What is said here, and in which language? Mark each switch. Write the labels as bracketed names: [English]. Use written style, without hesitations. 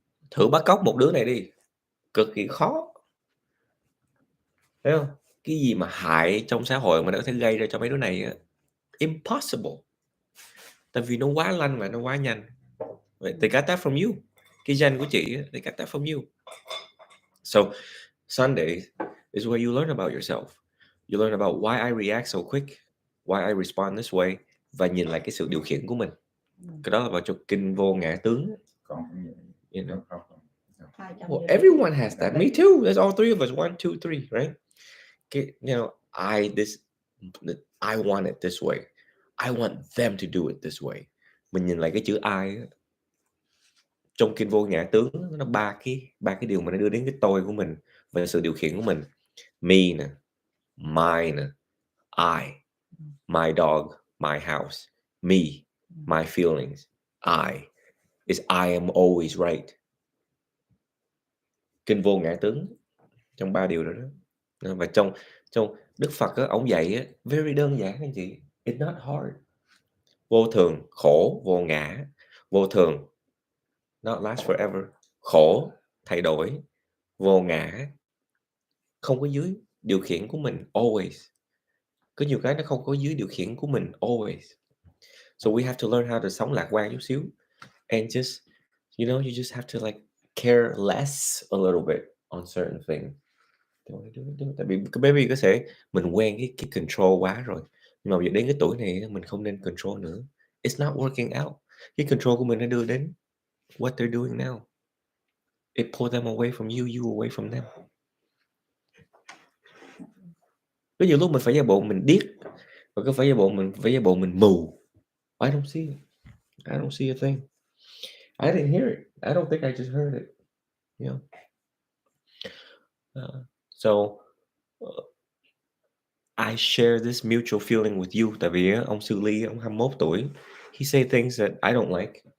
[Vietnamese] Thử bắt cóc một đứa này đi, cực kỳ khó. Thấy không? Cái gì mà hại trong xã hội mà nó có thể gây ra cho mấy đứa này impossible. Tại vì nó quá lanh và nó quá nhanh. [English] They got that from you. [Vietnamese] Cái gen của chị, [English] they got that from you. So Sunday is where you learn about yourself. You learn about why I react so quick, why I respond this way, [Vietnamese] và nhìn lại cái sự điều khiển của mình. Cái đó là vào trong kinh vô ngã tướng. [English] You know? Well, everyone has that. Me too. There's all three of us. 1, 2, 3, right? You know, I want it this way. I want them to do it this way. [Vietnamese] Mình nhìn lại cái chữ I trong kinh vô ngã tướng, nó ba cái điều mà nó đưa đến cái tôi của mình và sự điều khiển của mình. [English] Me nè, mine nè, I, my dog, my house. Me, my feelings. I am always right. [Vietnamese] Kinh vô ngã tướng trong 3 điều đó. Và trong Đức Phật á, ông dạy á, very đơn giản anh chị. [English] It's not hard. [Vietnamese] Vô thường, khổ, vô ngã. Vô thường, [English] not last forever. [Vietnamese] Khổ, thay đổi. Vô ngã, không có dưới điều khiển của mình, always. Có nhiều cái nó không có dưới điều khiển của mình, always. [English] So we have to learn how to [Vietnamese] sống lạc quan chút xíu. [English] And just, you know, you just have to like care less a little bit on certain things. [Vietnamese] Tại vì maybe có thể mình quen cái control quá rồi. Nhưng mà bây giờ đến cái tuổi này mình không nên control nữa. [English] It's not working out. [Vietnamese] Cái control của mình nó đưa đến [English] what they're doing now. It pulled them away from you, you away from them. [Vietnamese] Có nhiều lúc mình phải giả bộ mình điếc, và có phải giả bộ mình mù. [English] I don't see it. I don't see a thing. I didn't hear it. I don't think I just heard it. You know. I share this mutual feeling with you. [Vietnamese] Tại vì ông Sư Ly, ông 21 tuổi, [English] he say things that I don't like.